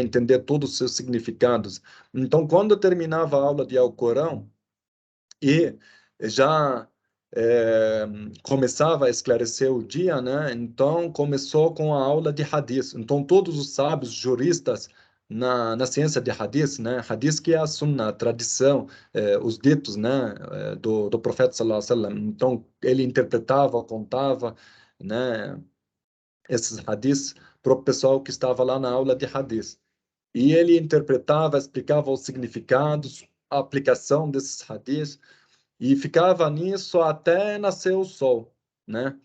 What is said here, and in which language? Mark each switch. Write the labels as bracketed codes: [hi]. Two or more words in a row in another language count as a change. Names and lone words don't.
[pt] Entender todos os seus significados. Então, quando eu terminava a aula de Alcorão e já começava a esclarecer o dia, né? Então, começou com a aula de Hadith. Então, todos os sábios, juristas na ciência de Hadith, né? Hadith que é a Sunnah, a tradição, os ditos, né? Do profeta [ar] صلى الله عليه وسلم. [pt] Então, ele interpretava, contava, né? Esses hadiths para o pessoal que estava lá na aula de Hadith. E ele interpretava, explicava os significados, a aplicação desses hadiths e ficava nisso até nascer o sol, né?